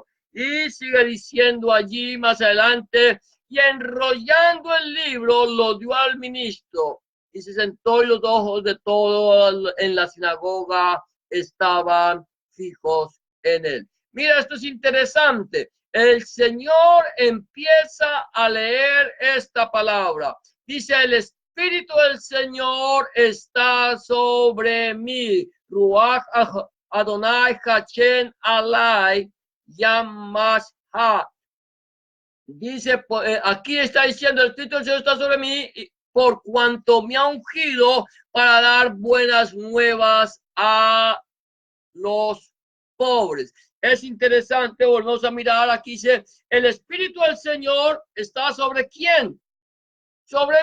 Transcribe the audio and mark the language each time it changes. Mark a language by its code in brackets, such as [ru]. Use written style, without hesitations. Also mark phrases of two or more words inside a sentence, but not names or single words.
[es] Y sigue diciendo allí más adelante, y enrollando el libro lo dio al ministro, y se sentó, y los ojos de todos en la sinagoga estaban fijos en él. Mira, esto es interesante. El Señor empieza a leer esta palabra. Dice: el Espíritu del Señor está sobre mí. [he] רוח אדני השם עלי יען משח. [es] Dice, aquí está diciendo: el Espíritu del Señor está sobre mí por cuanto me ha ungido para dar buenas nuevas a los pobres. Es interesante, volvemos a mirar, aquí dice: el Espíritu del Señor está sobre ¿quién?